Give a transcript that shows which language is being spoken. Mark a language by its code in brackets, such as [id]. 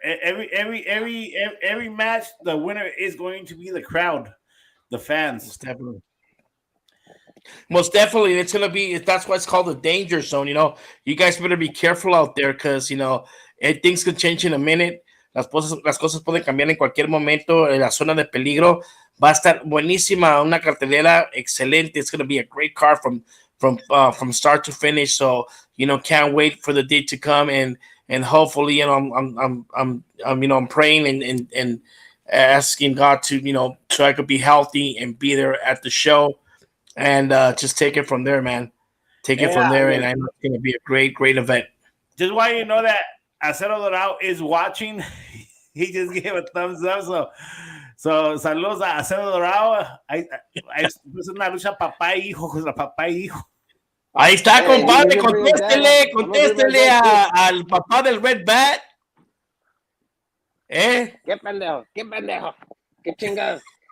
[en] Every match, the winner is going to be the crowd, the fans. Most definitely, it's gonna be. That's why it's called the danger zone. You guys better be careful out there because things could change in a minute. [es] Las cosas pueden cambiar en cualquier momento. En la zona de peligro va a estar buenísima, una cartelera excelente. [en] It's gonna be a great card from start to finish. So can't wait for the day to come and hopefully I'm praying and asking God to so I could be healthy and be there at the show. And just take it from there, man. Take it from there, and I know it's going to be a great event. Just why you know that Acero Dorado is watching, he just gave a thumbs up. [es] So saludos a Acero Dorado. Es una lucha papá y hijo, contra papá y hijo. Ahí está, compadre. Contéstele al papá del Red Bat. Qué pendejo. Qué chingados.